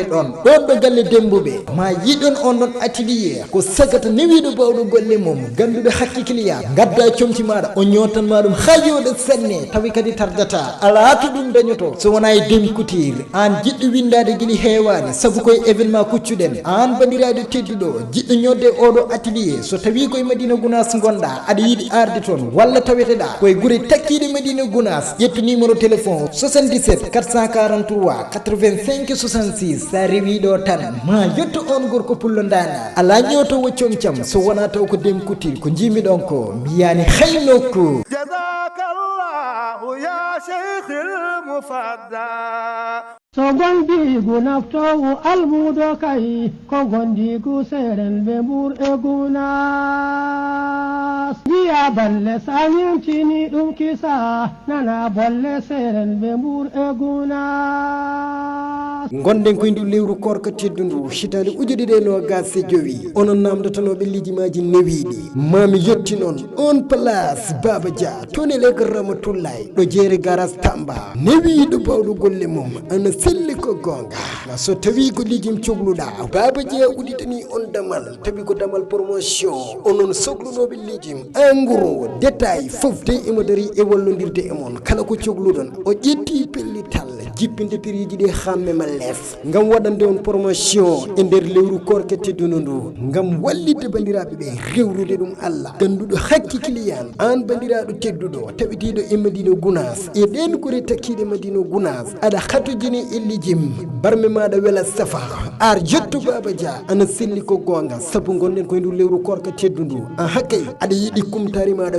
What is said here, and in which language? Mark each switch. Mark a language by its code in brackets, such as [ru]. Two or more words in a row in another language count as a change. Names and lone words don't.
[ff] ɗon ɗon ɗo galle dembuɓe ma yiɗon on ɗon atelier ko sagata newiɗo bawɗo golle mum ganduɗo hakki client gadda comci maɗa o ñotanma ɗum ha yoɗo senne tawi kadi tardata ala to ɗum dañoto so wona e dem couture an jiɗɗo windade guili heewani saabu koye événement kuccuɗen an bandiraɗo tedduɗo jiɗɗo ñodde oɗo atelier so tawi koye madina gounas gonɗa aɗa yiiɗi arde toon walla taweteɗa koye guure takkiɗe madina gounas ƴettu [fr] numéro téléphone [ff] 77 443 85 66 sa rewiɗo tan ma yetto on gorko pullo dana ala ñotowo comcam so wona taw ko dem couture ko jimi ɗon ko mbiyani hay nokku [ar] جزاك الله يا شيخ المفدى [ff] so gondigu naftowo almudo kay ko gondigu seren ɓe ɓur e gunas jiya balle sañintini ɗum kisa nana bolle seren ɓe ɓur e gunas gonden koye ndu lewru korka teddu ndu hitande ujude ɗe no gasse jowi onon namdotanoɓe lijimaji newiɗi mami yetti noon on place Baba Dia tonele Ramatoulaye ɗo jeere garas Tamba newiɗo bawɗo golle mum ana selli ko gonga so tawi ko lijim cohluɗa Baba Dia uɗitani on damal tawi ko damal promotion onon sohlunoɓe lijim [fr] en gros détail [ff] foof de imo dari e wallodirde e mon kala ko cohluɗon o ƴetti pellital jippinde piriji ɗi hamme ma lef ngam waɗande on promotion e nder lewru korke tedduno ndu ngam wallidde bandiraɓe ɓe rewrude ɗum Allah ganduɗo hakki client an bandiraɗo tedduɗo taɓitiɗo e Madina Gounass e ɗen kori takkiɗe Madina Gounass aɗa hatojini e lijim barme maɗa wela safa ar jetto Baba Dia ana selli ko gonga saabu gonɗen koye ndu lewru korka teddu ndu an hakkay aɗa yiiɗi kumtari maɗa